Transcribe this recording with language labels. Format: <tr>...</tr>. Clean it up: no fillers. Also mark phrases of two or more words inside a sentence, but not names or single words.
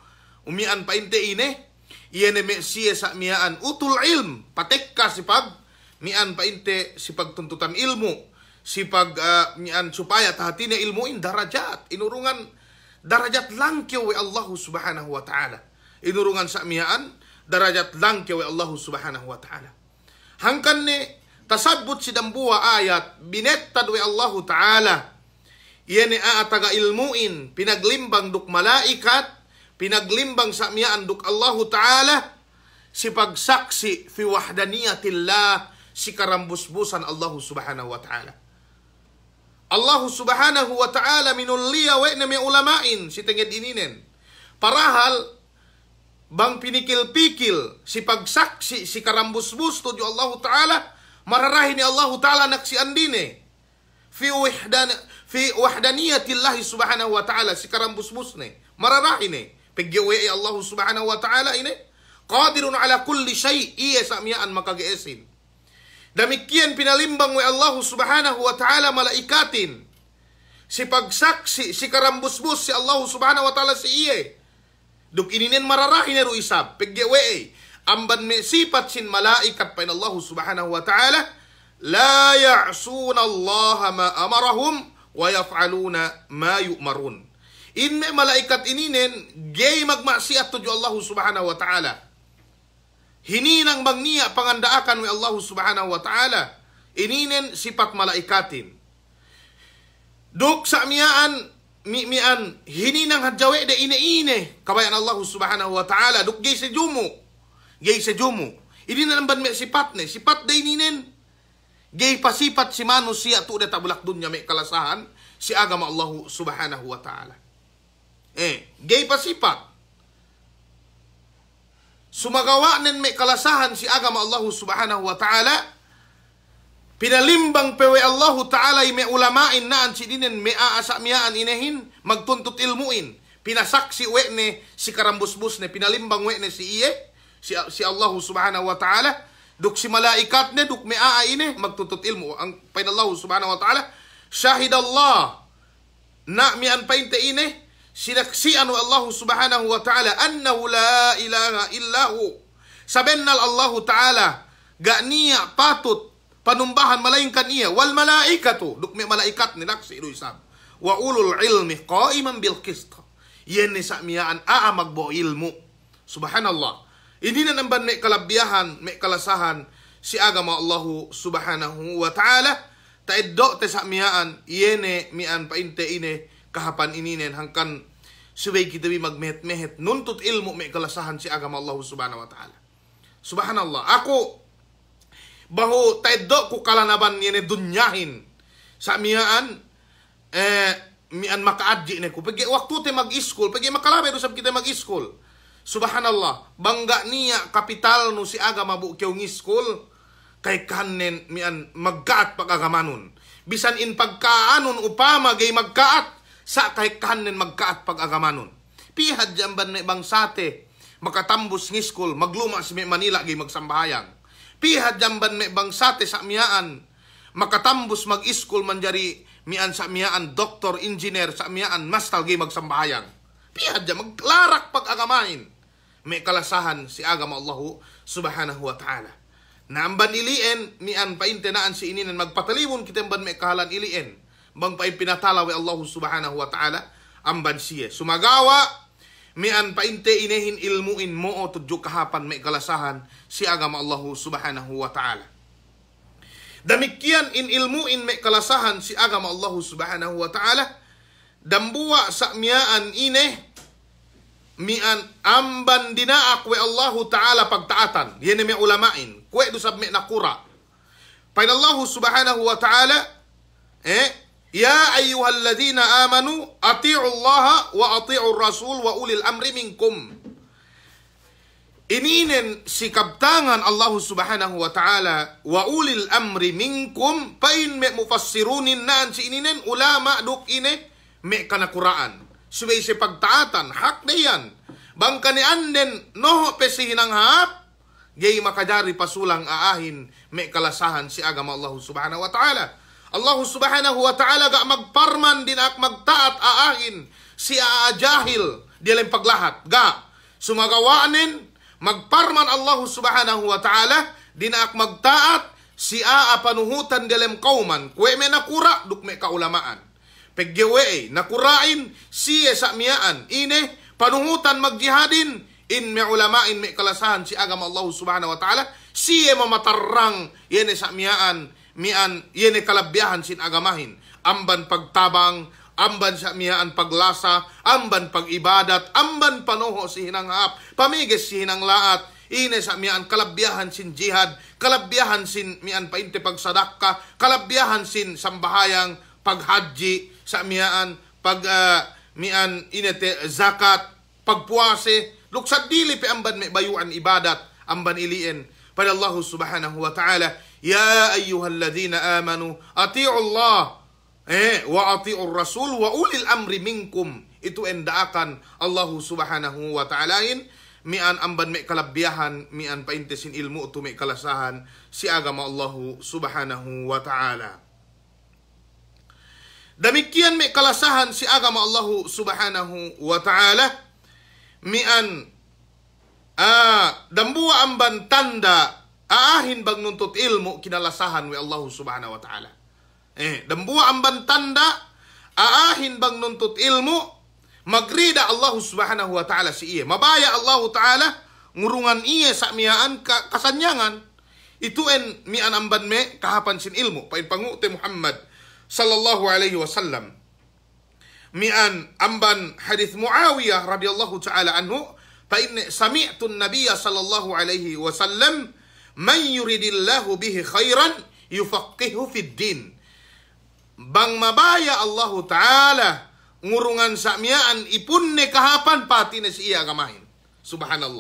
<yka>umian painte ine, iyan me siya sa miyaan utul ilm, patekka si pag, mian painte si pagtuntutan ilmu, si mian supaya tahatina ilmuin darajat, inurungan darajat langkyaw wa</yka> <ar>الله سبحانه وتعالى.</ar> <yka>Inurungan sa mian darajat langkyaw wa</yka> <ar>الله سبحانه وتعالى.</ar> <yka>Hangkan ni tasabut si dambua ayat binettad wa</yka> <ar>الله تعالى.</ar> <yka>Iyan ni aataga ilmuin pinaglimbang duk malaikat, pinaglimbang sa mian duk</yka> <ar>الله تعالى,</ar> <yka>si pagsaksi</yka> <ar>في وحدانية الله,</ar> <yka>si karambusbusan</yka> <ar>الله سبحانه وتعالى. الله سبحانه وتعالى</ar> <yka>minulliya wa na may ulamain si tenged ininen. Parahal bang pinikil-pikil si pagsaksi si karambusbus to</yka> <ar>الله تعالى,</ar> <yka>mararahin ni</yka> <ar>الله تعالى</ar> <yka>naksi andine</yka> <ar>في وحدانية الله سبحانه وتعالى,</ar> <yka>si karambusbus ne mararahin ne pagyawe</yka> <ar>الله سبحانه وتعالى</ar> <yka>ini</yka> <ar>قادر على كل شيء,</ar> <yka>iya sa miyaan makagaesin. Demikian pinalimbang wa</yka> <ar>الله سبحانه وتعالى</ar> <yka>malaikatin, si pagsaksi si karambusbus si</yka> <ar>الله سبحانه وتعالى</ar> <yka>si iye duk ininen mararahin ru isab pagyawe amban me sifat sin malaikat pa</yka> <ar>الله سبحانه وتعالى لا يعصون الله ما أمرهم ويفعلون ما يؤمرون.</ar> <yka>Inme malaikat ininen gay magmaksiat to</yka> <ar>الله سبحانه وتعالى,</ar> <yka>hininang magniya pangandaakan wa</yka> <ar>الله سبحانه وتعالى,</ar> <yka>ininen sifat malaikatin. Duk sa mian hininang hadjawe de ine kabayan</yka> <ar>الله سبحانه وتعالى,</ar> <yka>duk gay sa jumu ini nalamban me sifat de ininen gay pasipat si manusia tu de tabulak dunya me kalasahan si agama</yka> <ar>الله سبحانه وتعالى.</ar> <yka>Gay pasipat sumagawa nen may kalasahan si agama</yka> <ar>الله سبحانه وتعالى,</ar> <yka>pinalimbang pewe</yka> <ar>الله تعالى</ar> <yka>may ulamain naan si dinen may aasa miyaan inehin magtuntut ilmuin, pinasaksi wekne si karambusbus ne, pinalimbang wekne si iye si</yka> <ar>الله سبحانه وتعالى,</ar> <yka>duk si malaikat ne duk may aaine magtuntut ilmu ang pain</yka> <ar>الله سبحانه وتعالى شهد الله</ar> <yka>na mian painte ine sinaksian wa</yka> <ar>الله سبحانه وتعالى أنه لا إله إلا هو,</ar> <yka>sabennal</yka> <ar>الله تعالى</ar> <yka>ga niya patut panumbahan malaingkan iya,</yka> <ar>والملائكة</ar> <yka>duk may malaikat ni naksi isab,</yka> <ar>وأولو العلم قائما بالقسط,</ar> <yka>yen ni sa miyaan magbo ilmu. Subhanallah, ini na namban may kalabiyahan may kalasahan si agama</yka> <ar>الله سبحانه وتعالى,</ar> <yka>taiddo te sa miyaan yene mian painte ine kahapan ininen hangkan subay kita magmehet-mehet nuntut ilmu may kalasahan si agama</yka> <ar>الله سبحانه وتعالى.</ar> <yka>Subhanallah, ako baho taiddo ko kalanaban yene dunyahin sa miyaan mian makaadji ne ko pagi waktu te mag-school, pagi makalabe do sab kita mag-school. Subhanallah, bangga niya kapital no si agama bu kew school kay kanen mian magkaat pag-agamanon, bisan in pagkaanon upama gay magkaat sa kay kanen magkaat pag-agamanon. Pihad jamban na bangsate makatambus ng school, magluma si Manila gay magsambahayang. Pihad jamban na bangsate sa miyaan makatambus mag-school manjari mian sa miyaan doktor, engineer, sa miyaan mastal gay magsambahayang. Pihad jam maglarak pag-agamain may kalasahan si agama</yka> <ar>الله سبحانه وتعالى.</ar> <yka>Naamban ilien mian paintenaan si ininan magpataliwon kitemban may kahalan ilien bang pa pinatala wa</yka> <ar>الله سبحانه وتعالى</ar> <yka>amban siya. Sumagawa mian painte inehin ilmuin mo o tudyo kahapan may kalasahan si agama</yka> <ar>الله سبحانه وتعالى.</ar> <yka>Damikian in ilmuin may kalasahan si agama</yka> <ar>الله سبحانه وتعالى,</ar> <yka>dambuwa sa miyaan ine mian amban dinaak wa</yka> <ar>الله تعالى</ar> <yka>pagtaatan. Yan may ulamain kwe do sab may nakura pain</yka> <ar>الله سبحانه وتعالى يا أيها الذين آمنوا أطيعوا الله وأطيعوا الرسول وأولي الأمر منكم.</ar> <yka>Ininen si kabtangan</yka> <ar>الله سبحانه وتعالى وأولي الأمر منكم,</ar> <yka>pain me mufassirunin naan si ininen ulama duk ine me kanakuraan subay si pagtaatan hak na yan bangka ni anden noho pesihinang hap gay makadari pasulang aahin me kalasahan si agama</yka> <ar>الله سبحانه وتعالى. الله سبحانه وتعالى</ar> <yka>ga magparman din ak magtaat aahin si aajahil dialim paglahat ga sumagawaanin magparman</yka> <ar>الله سبحانه وتعالى</ar> <yka>din ak magtaat si aa panuhutan dalam kauman, kwe me nakura, duk me kaulamaan. Peggewe nakurain, siye sakmiaan, ine panuhutan magjihadin, in me ulamain me kalasahan si agama</yka> <ar>الله سبحانه وتعالى,</ar> <yka>siye mamatarrang, yene sakmiaan, mian, yene kalabyahan sin agamahin, amban pagtabang, amban sa miyaan paglasa, amban pagibadat, amban panuho si hinanghap, pamiges si hinanglaat, ine sa miyaan kalabyahan sin jihad, kalabyahan sin miyaan painte pagsadaka, kalabyahan sin sambahayang paghaji, sa miyaan miyaan inete zakat, pagpuase, luksad dili pe amban may bayuan ibadat, amban iliin pada</yka> <ar>الله سبحانه وتعالى يا أيها الذين آمنوا أطيعوا الله وأطيعوا الرسول وأولي الأمر منكم.</ar> <yka>Itu endaakan</yka> <ar>الله سبحانه وتعالى,</ar> <yka>mian amban may kalabyahan, mian paintesin ilmu tu may kalasahan si agama</yka> <ar>الله سبحانه وتعالى.</ar> <yka>Demikian may kalasahan si agama</yka> <ar>الله سبحانه وتعالى,</ar> <yka>mian dambua amban tanda aahin bang nuntut ilmu kinalasahan wa</yka> <ar>الله سبحانه وتعالى.</ar> <yka>Dambua amban tanda aahin bang nuntut ilmu magrida</yka> <ar>الله سبحانه وتعالى</ar> <yka>si iye. Mabaya</yka> <ar>الله تعالى</ar> <yka>ngurungan iye sa miyaan kasanyangan. Itu en mian amban me kahapan sin ilmu. Pain pangute</yka> <ar>محمد صلى الله عليه وسلم.</ar> <yka>Mian amban hadith Muawiyah</yka> <ar>رضي الله تعالى عنه. Pain سمعت النبي صلى الله عليه وسلم. من يرد الله به خيرا يفقهه في الدين.</ar> <yka>Bang mabaya</yka> <ar>الله تعالى</ar> <yka>ngurungan sa miyaan ipunne kahapan pati na siya agamahin. Subhanallah.</yka>